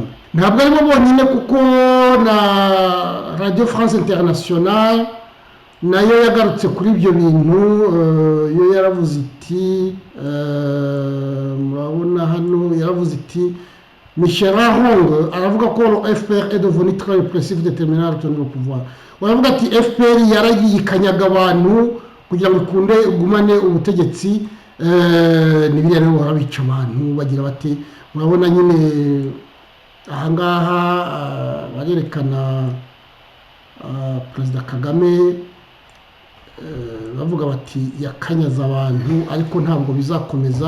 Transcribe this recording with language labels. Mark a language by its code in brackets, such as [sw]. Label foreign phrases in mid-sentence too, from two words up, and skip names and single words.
[rw] Ntabwo arimo bonyine kuko na Radio France Internationale nayo yagarutse kuri ibyo bintu. Yo yaravuze iti murabona hano, yaravuze iti Michel Hong aravuga ko FPR [fr] est devenu très répressif, déterminé à retenir le pouvoir. [rw] Baravuga ati FPR yaragiye ikanyaga abantu kugira ngo ikunde ugumane ubutegetsi ni biriya rero barabica abantu bagira bati murabona nyine ahangaha barerekana perezida Kagame bavuga bati yakanyaza abantu ariko ntabwo bizakomeza.